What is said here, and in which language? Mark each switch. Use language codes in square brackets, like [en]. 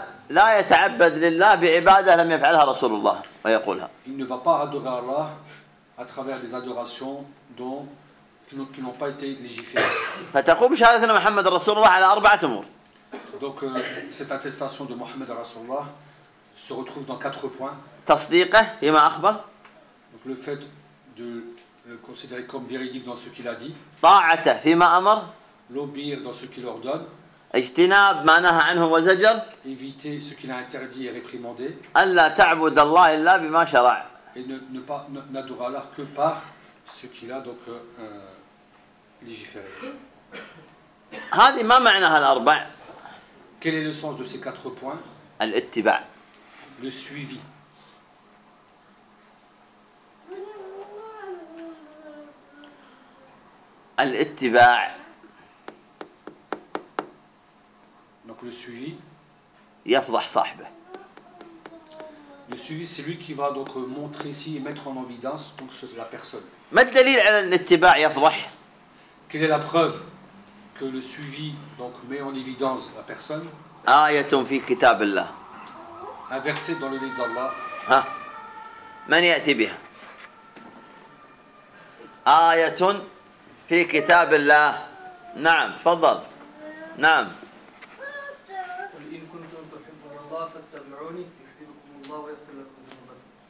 [ar] لا يتعبد لله بعبادة لم يفعلها رسول الله ويقولها. [fr] Il ne va pas adorer Allah à travers des adorations dont qui n'ont pas été légiférées. [ar] فتقوم شهادة محمد رسول الله على أربعة أمور. [fr] Donc cette attestation de Mohammed [ar] رسول الله [fr] se retrouve dans quatre points. [ar] تصديقه فيما أخبر. [fr] Donc le fait de le considérer comme véridique dans ce qu'il a dit. [ar] طاعته فيما أمر. [fr] L'obéir dans ce qu'il ordonne. [ar] اجتناب ما نهى عنه وزجر. [fr] Éviter ce qu'il a interdit et réprimandé. [ar] ألا تعبد الله إلا بما شرع. [fr] Et ne pas n'adorer Allah que par ce qu'il a donc légiféré. [ar] هذه ما معناها الأربع. [fr] Quel est le sens de ces quatre points? [ar] الاتباع. [fr] Le suivi. [ar] الاتباع. [fr] Donc le suivi. [ar] يفضح صاحبه. [fr] Le suivi, c'est lui qui va donc montrer ici et mettre en évidence donc la personne. [ar] ما الدليل على الاتباع يفضح؟ [fr] Quelle est la preuve que le suivi donc met en évidence la personne? [ar] آية في كتاب الله. [fr] Un verset dans le livre d'Allah. [ar] ها. من يأتي بها؟ آية في كتاب الله. نعم تفضل. نعم. قل إن كنتم تحبون الله فاتبعوني يحببكم الله ويغفر لكم ذنوبكم.